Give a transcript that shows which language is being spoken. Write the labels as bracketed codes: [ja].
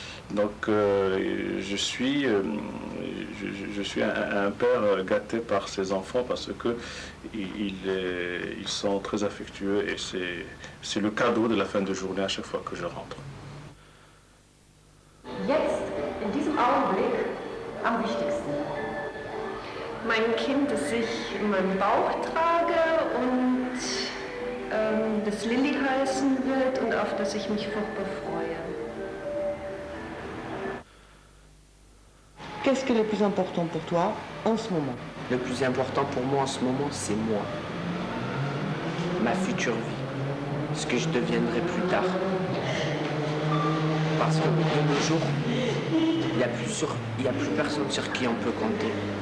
[fr] Donc, je suis un père gâté par ces enfants parce que ils sont très affectueux et c'est le cadeau de la fin de journée à chaque fois que je rentre. [de] Jetzt, in diesem Augenblick, am wichtigsten. Mein Kind, das ich in meinem Bauch trage und das Lilly heißen wird und auf das ich mich furchtbar freue. [fr] Qu'est-ce qui est le plus important pour toi en ce moment? Le plus important pour moi en ce moment, c'est moi. Ma future vie. Ce que je deviendrai plus tard. Parce que de nos jours, il n'y a plus personne sur qui on peut compter.